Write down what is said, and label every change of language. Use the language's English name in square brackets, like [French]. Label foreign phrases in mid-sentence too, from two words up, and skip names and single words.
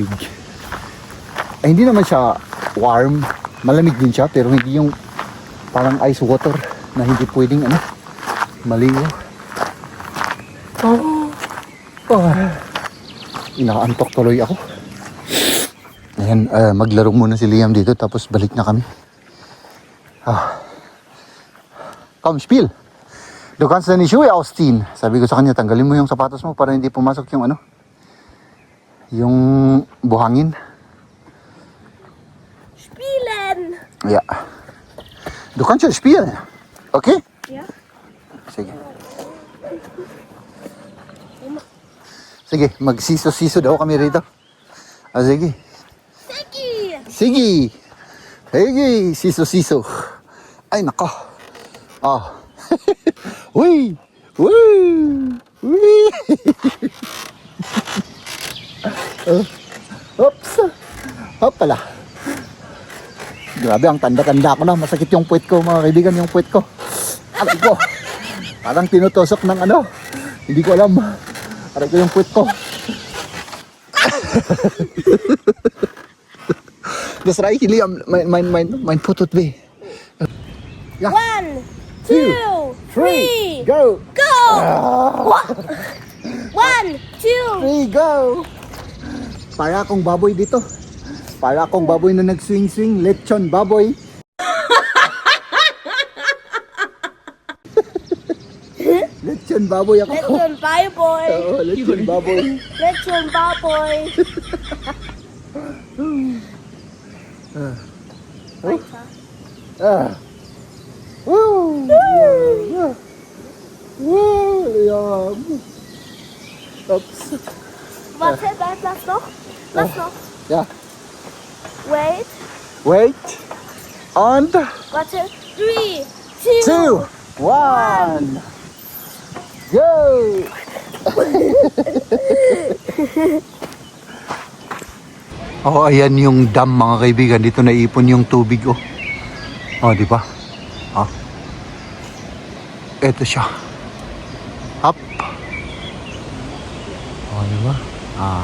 [Filipino] Hindi naman siya warm, malamig din siya, pero hindi yung parang [English] ice water [Filipino] na hindi pwedeng maligo. Inaantok tuloy ako. Ayan, maglaro muna si Liam dito tapos balik na kami. [German] Komm, spiel! Du kannst deine Schuhe ausziehen. [Filipino] Sabi ko sa kanya, tanggalin mo yung sapatos mo para hindi pumasok yung yung buhangin. [German] Spielen. Ja. Du kannst ja spielen. Okay? Ja. [Filipino] Sige. Sige, magsiso-siso daw kami rito. Ah, sige. Seki. Sige. Sige, siso-siso. Ay, nako. Oh. Uy! Uy! Uy! Oops! Hopala. Grabe, ang tanda-tanda ko na. Masakit yung puwet ko, mga kaibigan, yung puwet ko. Aray ko. Parang tinutusok ng ano. Hindi ko alam. Aray ko yung puwet ko. [German] Das reicht, Liam. Mein Putut weh. Ja. 1, 2, 3, Go! go! 1, 2. 3, go! [Filipino] Para akong baboy dito. Para akong baboy na nag-swing-swing. Lechon baboy. Lechon baboy ako. Lechon baboy. Oo, lechon baboy. Lechon baboy. [German] Weiter. Ah. Woo! Yeah. Woo! Liam. Oops. Warte, lass noch. Lass noch. Ja. [English] Wait. Wait. And [German] Warte. 3, 2. 2, 1. Go! [Filipino] Oh, ayan yung dam, mga kaibigan. Dito naipon yung tubig, oh. Oh, di ba? Ah. Ito siya. Up. Oh, di ba? Ah.